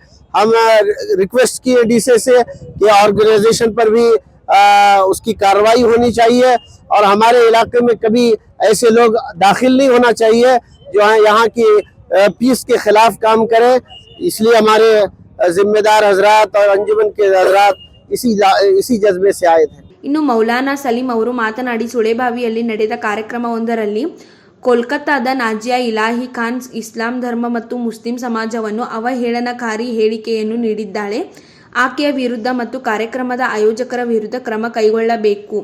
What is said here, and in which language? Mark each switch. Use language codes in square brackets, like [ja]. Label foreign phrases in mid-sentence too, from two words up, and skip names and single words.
[hi] हम रिक्वेस्ट किए डीसी से कि ऑर्गेनाइजेशन पर भी उसकी कार्रवाई होनी चाहिए और हमारे इलाके में कभी ऐसे लोग दाखिल नहीं होना चाहिए जो है यहाँ की पीस के खिलाफ काम करें. इसलिए हमारे जिम्मेदार हजरात और अंजुमन के हजरात इसी जज्बे से आए थे. [kn] ಇನ್ನು ಮೌಲಾನಾ ಸಲೀಂ ಅವರು ಮಾತನಾಡಿ ಸುಳೇಬಾವಿಯಲ್ಲಿ ನಡೆದ ಕಾರ್ಯಕ್ರಮವೊಂದರಲ್ಲಿ ಕೋಲ್ಕತ್ತಾದ ನಾಜಿಯಾ ಇಲಾಹಿ ಖಾನ್ ಇಸ್ಲಾಂ ಧರ್ಮ ಮತ್ತು ಮುಸ್ಲಿಂ ಸಮಾಜವನ್ನು ಅವಹೇಳನಕಾರಿ ಹೇಳಿಕೆಯನ್ನು ನೀಡಿದ್ದಾಳೆ. ಆಕೆಯ ವಿರುದ್ಧ ಮತ್ತು ಕಾರ್ಯಕ್ರಮದ ಆಯೋಜಕರ ವಿರುದ್ಧ ಕ್ರಮ ಕೈಗೊಳ್ಳಬೇಕು.